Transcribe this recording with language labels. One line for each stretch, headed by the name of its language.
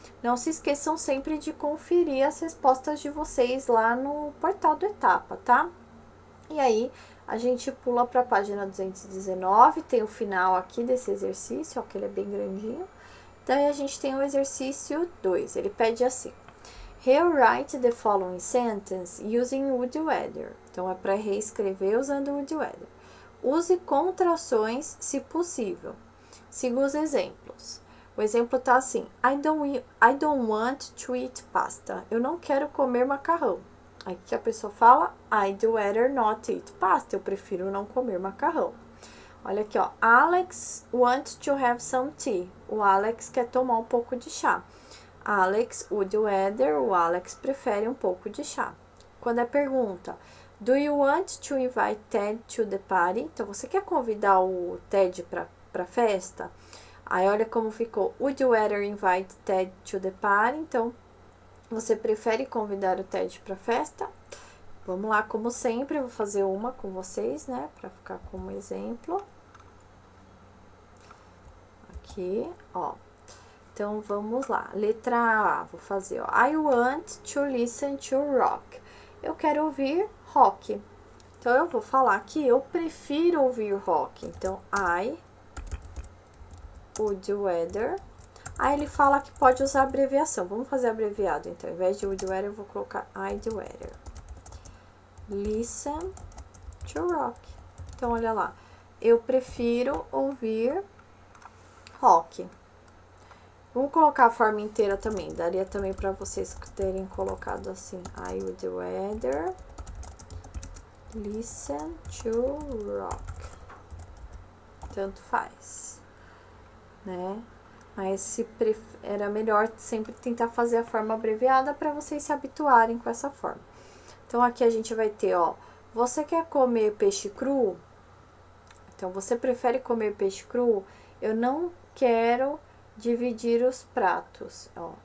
Portuguese: Não se esqueçam sempre de conferir as respostas de vocês lá no portal do Etapa, tá? E aí, a gente pula para a página 219, tem o final aqui desse exercício, ó, que ele é bem grandinho. Daí, a gente tem o exercício 2, ele pede assim.
English: Rewrite the following sentence using would rather.
Portuguese: Então, é para reescrever usando would rather. Use contrações, se possível. Siga os exemplos. O exemplo tá assim:
English: I don't want to eat pasta.
Portuguese: Eu não quero comer macarrão. Aí que a pessoa fala,
English: I'd rather not eat pasta.
Portuguese: Eu prefiro não comer macarrão. Olha aqui, ó.
English: Alex wants to have some tea.
Portuguese: O Alex quer tomar um pouco de chá. Alex would rather. O Alex prefere um pouco de chá. Quando é pergunta,
English: do you want to invite Ted to the party?
Portuguese: Então, você quer convidar o Ted para festa? Aí, olha como ficou.
English: Would you rather invite Ted to the party?
Portuguese: Então, você prefere convidar o Ted para festa? Vamos lá, como sempre, eu vou fazer uma com vocês, né? Para ficar como exemplo. Aqui, ó. Então, vamos lá. Letra A, vou fazer, ó.
English: I want to listen to rock.
Portuguese: Eu quero ouvir rock. Então, eu vou falar que eu prefiro ouvir rock. Então, I would rather. Aí, ele fala que pode usar abreviação. Vamos fazer abreviado. Então, ao invés de would rather, eu vou colocar
English: I'd rather listen to rock.
Portuguese: Então, olha lá. Eu prefiro ouvir rock. Vamos colocar a forma inteira também. Daria também para vocês terem colocado assim.
English: I would rather listen to rock.
Portuguese: Tanto faz, né? Mas se era melhor sempre tentar fazer a forma abreviada para vocês se habituarem com essa forma. Então, aqui a gente vai ter, ó. Você quer comer peixe cru? Então, você prefere comer peixe cru? Eu não quero dividir os pratos, ó.